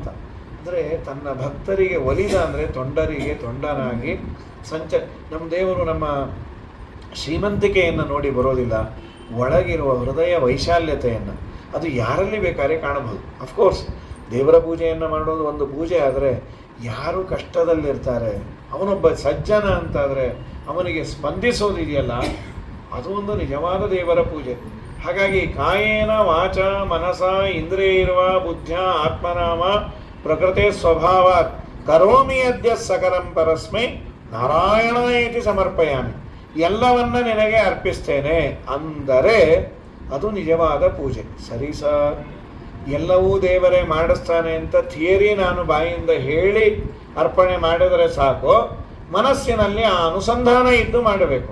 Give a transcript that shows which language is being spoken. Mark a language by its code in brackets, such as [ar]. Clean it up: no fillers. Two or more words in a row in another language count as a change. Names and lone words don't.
[kn] ಅಂದರೆ ತನ್ನ ಭಕ್ತರಿಗೆ ಒಲಿದ, ಅಂದರೆ ತೊಂಡರಿಗೆ ತೊಂಡನಾಗಿ ನಮ್ಮ ದೇವರು ನಮ್ಮ ಶ್ರೀಮಂತಿಕೆಯನ್ನು ನೋಡಿ ಬರೋದಿಲ್ಲ, ಒಳಗಿರುವ ಹೃದಯ ವೈಶಾಲ್ಯತೆಯನ್ನು ಅದು ಯಾರಲ್ಲಿ ಬೇಕಾದ್ರೆ ಕಾಣಬಹುದು. [en] of course [kn] ದೇವರ ಪೂಜೆಯನ್ನು ಮಾಡೋದು ಒಂದು ಪೂಜೆ, ಆದರೆ ಯಾರು ಕಷ್ಟದಲ್ಲಿರ್ತಾರೆ, ಅವನೊಬ್ಬ ಸಜ್ಜನ ಅಂತಾದರೆ ಅವನಿಗೆ ಸ್ಪಂದಿಸೋದಿದೆಯಲ್ಲ, ಅದು ಒಂದು ನಿಜವಾದ ದೇವರ ಪೂಜೆ. [sa] ಹಾಗಾಗಿ ಕಾಯೇನ ವಾಚ ಮನಸ ಇಂದ್ರಿಯೈರ್ವ ಬುದ್ಧ್ಯ ಆತ್ಮನಾಮ ಪ್ರಕೃತಿ ಸ್ವಭಾವಾತ್ ಕರೋಮಿ ಅದ್ಯ ಸಕಲಂ ಪರಸ್ಮೈ ನಾರಾಯಣ ಇತಿ ಸಮರ್ಪಯಾಮಿ. [kn] ಎಲ್ಲವನ್ನ ನಿನಗೆ ಅರ್ಪಿಸ್ತೇನೆ ಅಂದರೆ ಅದು ನಿಜವಾದ ಪೂಜೆ. ಸರಿ ಸರ್, ಎಲ್ಲವೂ ದೇವರೇ ಮಾಡಿಸ್ತಾನೆ ಅಂತ ಥಿಯರಿ ನಾನು ಬಾಯಿಂದ ಹೇಳಿ ಅರ್ಪಣೆ ಮಾಡಿದರೆ ಸಾಕು. ಮನಸ್ಸಿನಲ್ಲಿ ಆ ಅನುಸಂಧಾನ ಇದ್ದು ಮಾಡಬೇಕು.